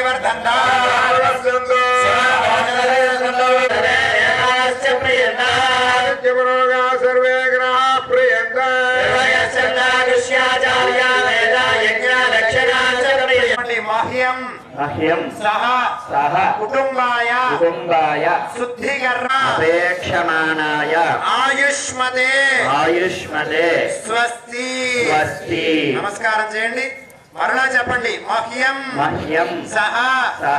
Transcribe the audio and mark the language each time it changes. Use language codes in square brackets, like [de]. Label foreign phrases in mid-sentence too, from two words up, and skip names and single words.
[sa] सर्वे ग्रह प्रियंत मह्यम मह्यं सह सह कुटुंबाय कुटुंबाय शुद्धिकरण अपेक्षमाणाय आयुष्मते आयुष्मते स्वस्ति स्वस्ति [te] नमस्कारं చేయండి మరలా చెప్పండి మహ్యం [sa] मह्यं సహ सह